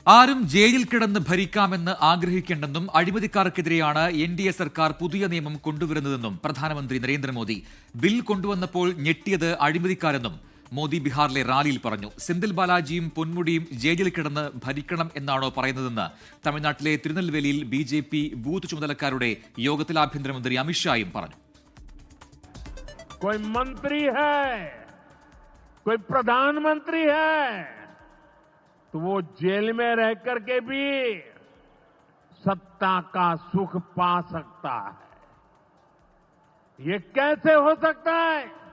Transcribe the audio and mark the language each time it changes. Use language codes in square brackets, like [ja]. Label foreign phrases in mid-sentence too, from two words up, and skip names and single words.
[ml] ആരും ജയിലിൽ കിടന്ന് ഭരിക്കാമെന്ന് ആഗ്രഹിക്കേണ്ടെന്നും അഴിമതിക്കാർക്കെതിരെയാണ് NDA സർക്കാർ പുതിയ നിയമം കൊണ്ടുവരുന്നതെന്നും പ്രധാനമന്ത്രി നരേന്ദ്രമോദി. ബിൽ കൊണ്ടുവന്നപ്പോൾ ഞെട്ടിയത് അഴിമതിക്കാരെന്നും മോദി ബീഹാറിലെ റാലിയിൽ പറഞ്ഞു. സെന്തിൽ ബാലാജിയും പൊന്മുടിയും ജയിലിൽ കിടന്ന് ഭരിക്കണം എന്നാണോ പറയുന്നതെന്ന് തമിഴ്നാട്ടിലെ തിരുനെൽവേലിയിൽ BJP ബൂത്ത് ചുമതലക്കാരുടെ യോഗത്തിൽ ആഭ്യന്തരമന്ത്രി അമിത്ഷായും പറഞ്ഞു. [hi] कोई मंत्री है, कोई प्रधानमंत्री है, तो वो जेल में रह करके भी सत्ता का सुख पा सकता है. ये कैसे हो सकता है?